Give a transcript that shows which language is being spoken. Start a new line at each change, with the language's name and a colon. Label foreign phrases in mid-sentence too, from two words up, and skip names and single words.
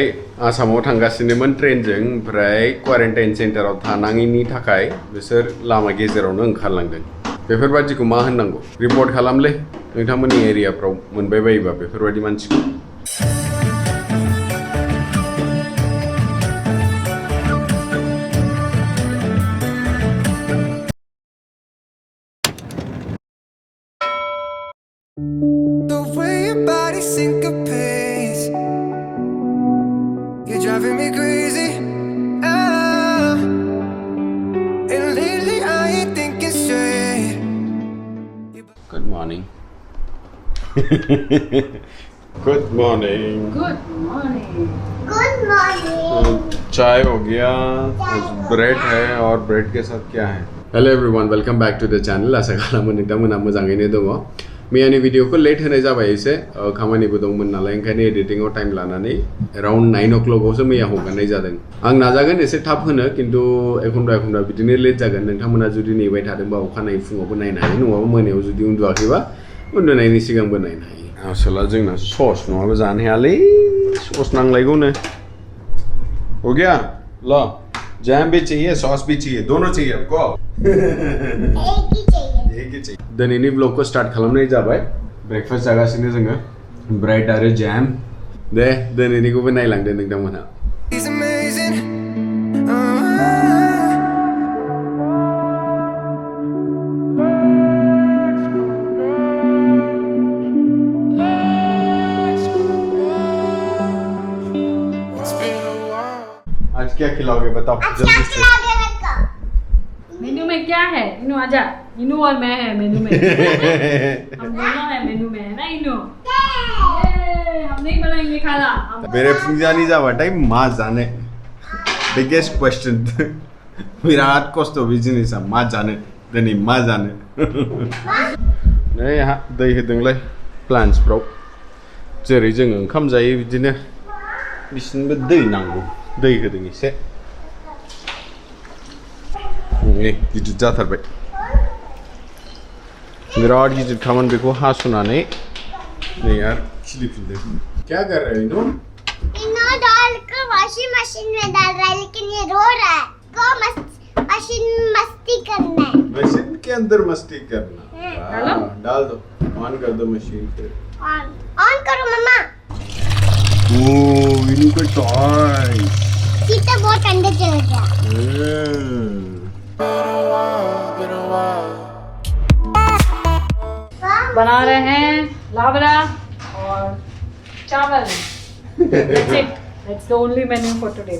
Bodo: आसामाव थांगासिनोमोन ट्रेनजों ओमफ्राय क्वारेन्टाइन सेन्टाराव थानाङिनि थाखाय बिसोर लामा गेजेरावनो ओंखारलांदों बेफोरबादिखौ मा होननांगौ रिपर्ट खालामलै नोंथांमोननि एरियाफ्राव मोनबाय बायोबा बेफोरबादि मानसिखौ
English: The way your body syncopates, you're driving me crazy. Ah, and lately I ain't thinking straight. Good morning. Good morning. Good morning. Good morning.
Hindi: चाय हो गया ब्रेड है और ब्रेड के साथ क्या है
English: Hello everyone welcome back to the channel
Bodo: आशा खालामो नोंथांमोना मोजाङैनो दङ मैयानि भिडिअखौ लेट होनाय जाबाय एसे खामानिबो दंमोन नालाय ओंखायनो एडिटिंआव टाइम लानानै एराउन्ड 9 o'clockआवसो मैया हगारनाय जादों आं नाजागोन एसे थाब होनो किन्तु एखनबा बिदिनो लेट जागोन नोंथांमोना जुदि नेबाय थादोंबा अखानायै फुङावबो नायनो हायो नङाबा मोनायाव जुदि उन्दुआखैबा उन्दुनायनि सिगांबो नायनो हायो आसला जोंना सस नङाबा जानो हायालै सस नांलायगौनो
Hindi: हो गया लो जैम भी चाहिए सॉस भी चाहिए दोनों चाहिए आपको एक ही चाहिए
Bodo: दिनैनि ब्लगखौ स्टार्ट खालामनाय जाबाय ब्रेकफास्ट जागासिनो जोङो ब्रेड आरो जैम दे दिनैनिखौबो नायलांदो नोंथांमोनहा
English: He's amazing. It's been a while.
Hindi: आज क्या खिलाओगे बताओ जल्दी से मेन्यू में क्या है इनू आजा इनू और मैं है मेन्यू में हम दोनों है मेन्यू में है ना इनू हम नहीं बनाएंगे खाना
Bodo: मेरे फुंजानी जाबाथाय मा जानो
English: biggest question
Bodo: बिराद खस्थ' बे जिनिसा मा जानो दिनै मा जानो नै आहा दै होदोंलाय प्लान्टसफ्राव जेरै जों ओंखाम जायो बिदिनो बिसिनोबो दै नांगौ दै होदों एसे गिदिर जाथारबाय बिराद गिदिरखामोन बेखौ हास'नानै नै आरो खिलिफिनदों
Hindi: क्या कर रहे हो
Bodo: इनो
Hindi: इनो डालकर वॉशिंग मशीन में डाल रहा है लेकिन ये रो रहा है को मशीन मस्ती करना है मशीन के अंदर मस्ती करना डालो? डाल दो ऑन कर दो मशीन फिर ऑन करो मम्मा ओ इनो का टॉय सीटा बहुत अंदर चला गया
English: Been a while.
Hindi: बना रहे हैं लाबरा और चावल
English: That's it. That's the only menu for today.